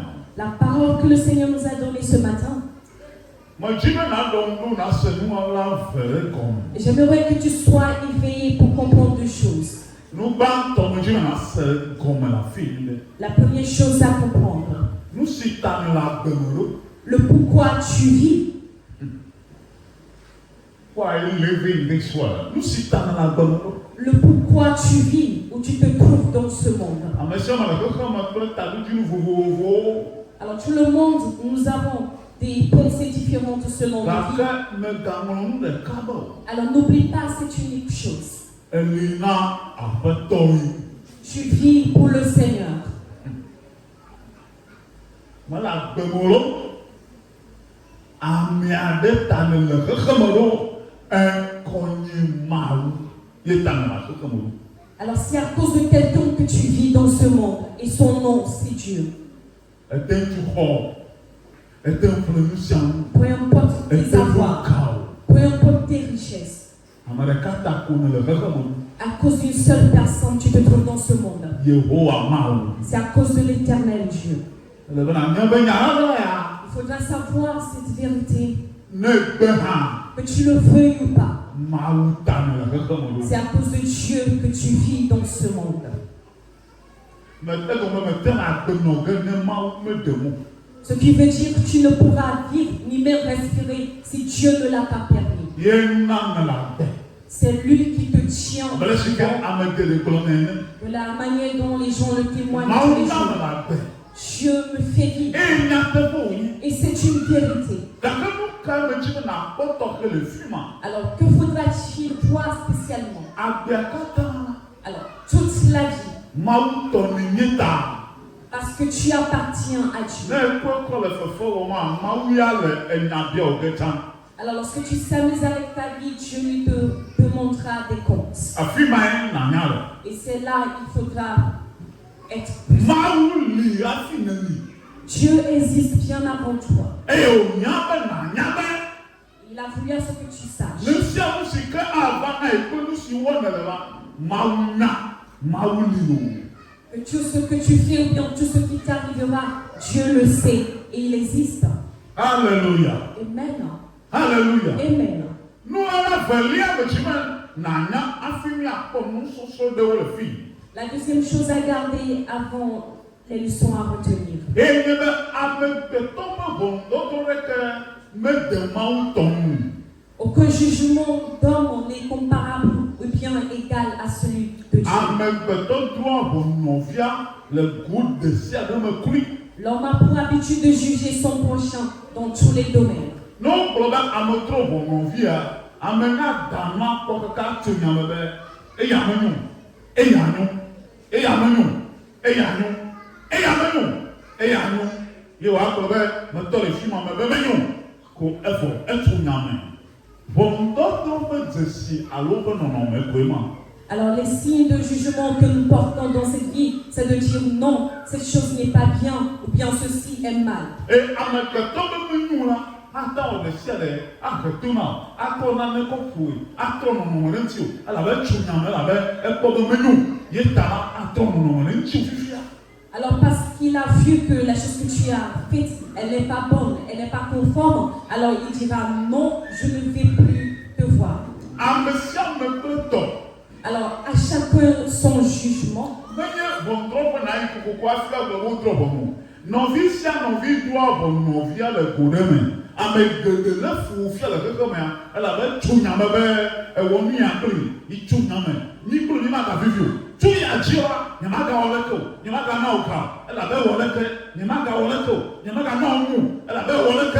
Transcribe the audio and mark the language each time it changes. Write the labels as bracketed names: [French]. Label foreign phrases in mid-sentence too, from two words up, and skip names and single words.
[French] la parole que le Seigneur nous a donnée ce matin, [Ewe] Medzi be naɖɔ ŋu nase nunɔla ve ɖe gɔme. [French] j'aimerais que tu sois éveillé pour comprendre deux choses. [Ewe] Nugbãtɔ medzi be nase gɔme le afi yi ɖe. [French] La première chose à comprendre, [Ewe] Nu si ta ne le agbeme ɖo. [French] le pourquoi tu vis. [English] Why are you living this world? [Ewe] Nu si ta ne le agbeme ɖo. [French] Le pourquoi tu vis, où tu te trouves dans ce monde. [Ewe] Ame sia ame le xexeme kple taɖodzinu vovovowo. [French] Alors tout le monde, nous avons des pensées différentes selon nos vies. [Ewe] Gake megaŋlɔ nu ɖeka be o. [French] Alors n'oublie pas cette unique chose. [Ewe] Eli na aƒetɔwoe. [French] Tu vis pour le Seigneur. [Ewe] Mele agbeme lo. Ame aɖe ta ne le xexeme ɖo. Ekɔnye Mawu. Ye ta ne le xexeme ɖo. [French] Alors c'est à cause de quelqu'un que tu vis dans ce monde et son nom c'est Dieu. [Ewe] Ete ŋutu xɔ. Ete ŋuƒle nu sia nu. [French] Peu importe tes [Ewe] Ete ŋu [French] avoirs, [Ewe] ka o. [French] peu importe tes richesses, [Ewe] Ame ɖeka ta ko ne le xexeme ɖo. [French] à cause d'une seule personne tu te trouves dans ce monde. [Ewe] Yehowa Mawu. [French] C'est à cause de l'Éternel Dieu. [Ewe] Ele be na nye be nya la ya. [French] Il faudra savoir cette vérité, [Ewe] Ne gbe hã. [French] que tu le veuilles ou pas. [Ewe] Mawu ta ne le xexeme [French] C'est [Ewe] ɖo. [French] à cause de Dieu que tu vis dans ce monde. [Ewe] Egɔme mete na agbenɔ ge ne Mawu meɖe mo. [French] Ce qui veut dire que tu ne pourras vivre ni même respirer si Dieu ne l'a pas permis. [Ewe] Ye na me le agbe. [French] C'est lui qui te tient [Ewe] Abe le si ke ame geɖe gblɔ nɛ ene. [French] de la manière dont les gens le témoignent tous [Ewe] Mawu [French] les [Ewe] na [French] jours. [Ewe] me le agbe. [French] Dieu me fait vivre. [Ewe] Eye nyateƒe wònye. [French] Et c'est une vérité. [Ewe] Gake nu ka me dzi be nakpɔ tɔxɛ le fi ma. [French] Alors, que faudra-t-il toi spécialement? [Ewe] Agbea katã [French] Alors, toute la vie, [Ewe] Mawu tɔ ne nye ta. [French] parce que tu appartiens à [Ewe] Ne [French] Dieu. [Ewe] ekpɔ kɔ le fefe wɔm a Mawu ya le enya bia wo ge tsã. [French] Alors, lorsque tu s'amuses avec ta vie, Dieu lui te demandera des comptes. [Ewe] Afi mae nanya le. [French] Et c'est là qu'il faudra être. [Ewe] Mawu li hafi ne li. [French] Dieu existe bien avant toi. [Ewe] Eye wònya be nanya be [French] Il a voulu à ce que tu saches. [Ewe] nu sia nu si ke ava na ekpe nu si wɔ ne le la, Mawu nya, Mawu li o. [French] Que tout ce que tu fais ou bien tout ce qui t'arrivera, Dieu le sait et il existe. Alléluia. Amen. Alléluia. Amen. [Ewe] Nu ala velia me dzi me nanya hafi miakpɔ nusɔsrɔ̃ ɖewo le fi. [French] La deuxième chose à garder avant les leçons à retenir. [Ewe] Eye nye be amegbetɔ me ʋɔnudɔdɔ ɖeke mede Mawu tɔnu. [French] Aucun jugement d'homme n'est comparable ou bien égal à celui de Dieu. [Ewe] Amegbetɔ doa ʋɔnu nɔvia le go de sia ɖe me kloe. [French] L'homme a pour habitude de juger son prochain dans tous les domaines. [Ewe] Ne wogblɔ be ame trɔ ʋɔnu nɔvia, ame na dama kpɔ kaka tso nya me be eya menyo, eya nyo, eya menyo, eya nyo, eya menyo, eya nyo. Ye wòagblɔ be metɔ le fi ma me be menyo ko evɔ etso nya me. Ʋɔnudɔdɔ ƒe dzesi alo ƒe nɔnɔme koe ma. [French] Alors les signes de jugement que nous portons dans cette vie, c'est de dire non, cette chose n'est pas bien, ou bien ceci est mal. [Ewe] Et amegbetɔ be menyo la, ata wɔ ɖe sia ɖe ahe to na, atrɔ nane kɔƒoe, atrɔ nɔnɔme ɖe ŋuti o, elabe tso nya me elabe ekpɔ be menyo, ye ta la atrɔ nɔnɔme ɖe ŋuti o fifia. [French] Alors parce qu'il a vu que la chose que tu as faite, elle n'est pas bonne, elle n'est pas conforme, alors il dira non, je ne vais plus te voir. [Ewe] Ame sia ame kple tɔ. [French] Alors à chacun son jugement. [Ewe] Menye ʋɔnudrɔ̃ƒe na yi kokoko hafi agblɔ be wodrɔ̃ ʋɔnu. Nɔvi sia nɔvi doa ʋɔnu nɔvia le go ɖe me. Ame geɖe lé fu fia le xexemea, elabe tso nya me be ewɔ nu ya kpli, yi tso nya me, mi kpli mi maga vivi o. Tso ya dzi la, nye maga wɔ leke o, nye maga na o ka, elabe wɔ leke, nye maga wɔ leke o, nye maga na o nu, elabe wɔ leke.